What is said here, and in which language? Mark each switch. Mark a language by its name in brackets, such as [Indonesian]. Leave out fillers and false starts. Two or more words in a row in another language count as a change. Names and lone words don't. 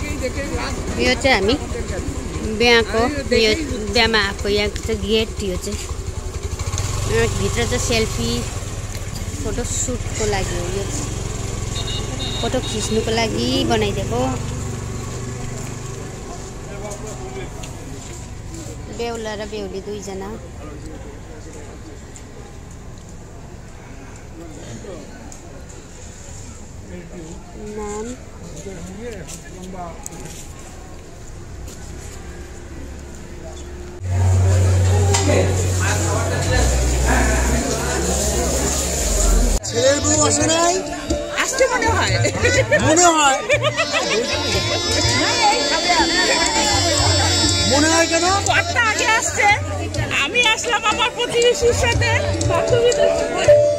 [Nepali] यो चाहिँ हामी बिहाको यो बिहामा आएको यहाँको चाहिँ गेट यो चाहिँ भित्र चाहिँ सेल्फी फोटो सुटको लागि हो यो फोटो खिच्नुको लागि बनाइदिएको बेहुला र बेहुली दुईजना नाम [Bangla] ছেলের বউ আসে নাই আসছে মনে হয় মনে হয় কেন কতটা আগে আসছে আমি আসলাম আমার প্রতিবেশীর সাথে বান্ধবীদের সাথে